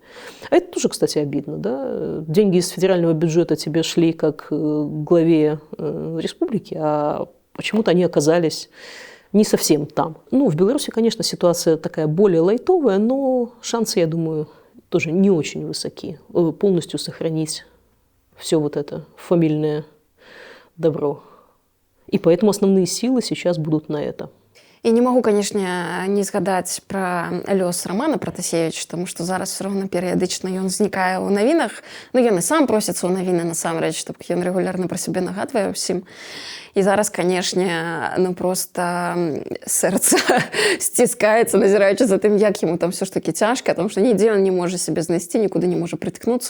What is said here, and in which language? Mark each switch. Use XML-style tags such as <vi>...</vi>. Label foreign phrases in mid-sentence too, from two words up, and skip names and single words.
<ru>А это тоже, кстати, обидно, да, деньги из федерального бюджета тебе шли как главе республики, а почему-то они оказались не совсем там. Ну, в Беларуси, конечно, ситуация такая более лайтовая, но шансы, я думаю, тоже не очень высоки полностью сохранить все вот это фамильное добро. И поэтому основные силы сейчас будут на это.</ru> <be>І не магу, канешне, не згадаць пра лёс Рамана Пратасевіча, таму што зараз все роўна перыядычна ён знікае ў навінах. Ну, ён і сам просіцца ў навіны насамрэч, так ён рэгулярна пра сябе нагадвае ўсім. І зараз, канешне, ну проста сэрца сціскаецца, назіраючы за тым, як яму там все ж таки цяжка, таму што нідзе ён не можа сябе знайсці, нікуды не можа прыткнуцца.</be>